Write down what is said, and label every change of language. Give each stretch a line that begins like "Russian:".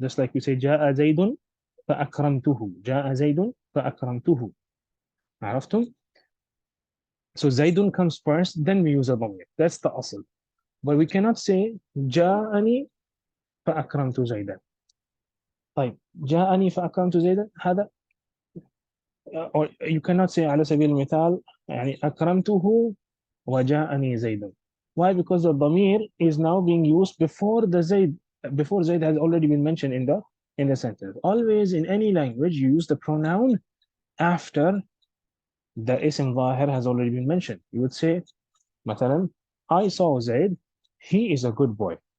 English: Just like we say,
Arabic: جاء زيد فأكرمته. جاء زيد فأكرمته. عرفتم?
English: So Zaydun comes first, then we use a dhamir. That's the asl. But we cannot say
Arabic: جاءني فأكرمت زيدا. طيب جاءني فأكرمت زيدا هذا
English: or you cannot say
Arabic: على سبيل المثال يعني أكرمته وجاءني زيد.
English: Why? Because the dhamir is now being used before Zayd has already been mentioned in the sentence. Always in any language you use the pronoun after the ism zahir has already been mentioned. You would say مثلا I saw Zayd, he is a good boy.